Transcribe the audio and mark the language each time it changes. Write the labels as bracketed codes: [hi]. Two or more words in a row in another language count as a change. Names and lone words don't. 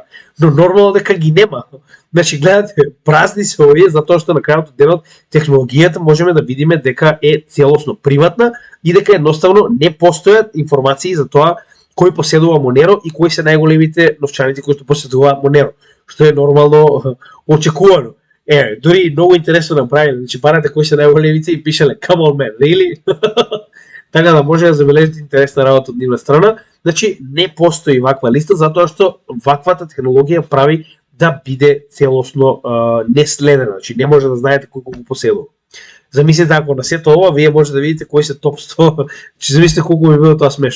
[mk] Но нормално дека ги нема. Значи гледате, празни се овие затоа што на крајот од денот технологијата можеме да видиме дека е целосно приватна и дека едноставно не постојат информации за тоа кој поседува Monero и кои се најголемите новчаници кои што поседуваат Monero, што е нормално очекувано. Дури многу интересно направено, значи барате кои се најголемите и пишеле [en] come on man, really? [mk] Така да може да забележите интересна работа од нивна страна. Значи не постои ваква листа затоа што ваквата технологија прави да биде целосно неследена, значи не може да знаете колку го поседува. Замислете ако на сето ова вие може да видите кои се топ 100, че замислите колку би било тоа смешно.